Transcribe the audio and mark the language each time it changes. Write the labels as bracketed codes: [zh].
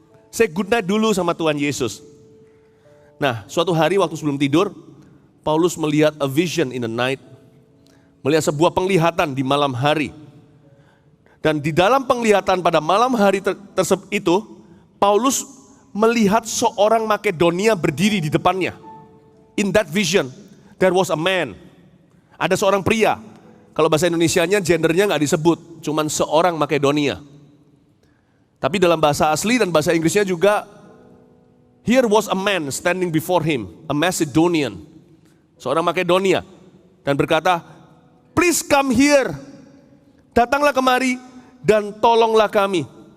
[en] Say good night [id] dulu sama Tuhan Yesus. Nah, suatu hari waktu sebelum tidur, Paulus melihat [en] a vision in the night. [id] Melihat sebuah penglihatan di malam hari. Dan di dalam penglihatan pada malam hari tersebut itu, Paulus melihat seorang Makedonia berdiri di depannya. [en] In that vision, there was a man. [id] Ada seorang pria. Kalau bahasa Indonesianya, gendernya nggak disebut, cuman seorang Makedonia. Tapi dalam bahasa asli dan bahasa Inggrisnya juga, [en] here was a man standing before him, a Macedonian. [id] Seorang Makedonia. Dan berkata, [en] please come here, [id] datanglah kemari dan tolonglah kami.